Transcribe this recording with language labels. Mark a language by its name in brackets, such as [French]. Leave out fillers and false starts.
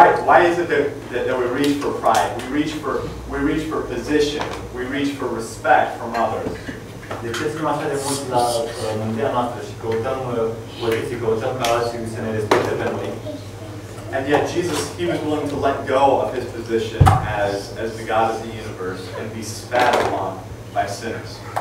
[English] Why is it that we reach for pride? We reach for position. We reach for respect from others. [Romanian] De ce ținem așa de mult la mântuirea noastră și căutăm poziții, căutăm ca alții să ne respecte pe noi? [English] And yet Jesus, he was willing to let go of his position as the God of the universe and be spat upon by sinners.